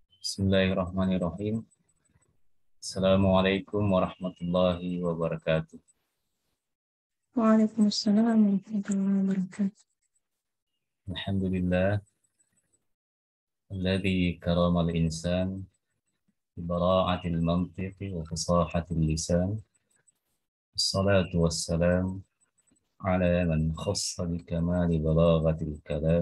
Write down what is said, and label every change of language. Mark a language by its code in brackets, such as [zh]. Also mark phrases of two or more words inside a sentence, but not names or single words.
[ar] بسم الله الرحمن الرحيم. السلام عليكم ورحمة الله وبركاته. وعليكم السلام ورحمة الله وبركاته. الحمد لله، الذي كرم الإنسان ببراعة المنطق وفصاحة اللسان. الصلاة والسلام على من خص بكمال بلاغة الكلام.